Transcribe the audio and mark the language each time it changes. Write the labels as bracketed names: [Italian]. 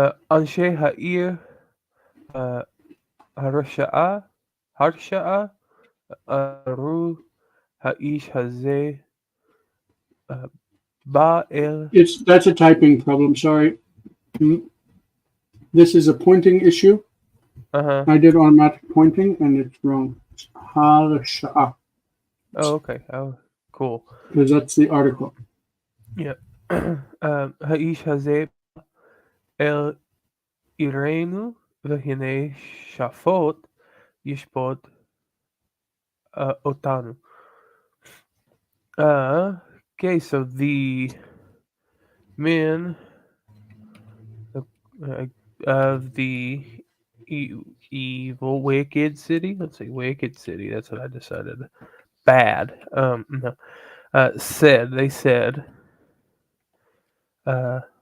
[Hebrew] אנשי העיר הרשעה אמרו האיש הזה בא אל. [English] That's a typing problem. Sorry. This is a pointing issue. I did automatic pointing and it's wrong. It's harsha'a. Oh, okay. Oh, cool. Because that's the article. Yeah. [Hebrew] האיש הזה אל עירנו והנה שפוט ישפוט אותנו. [English] Okay, so the men uh, of the evil, wicked city. Let's see, wicked city. That's what I decided. Bad. No. They said, uh,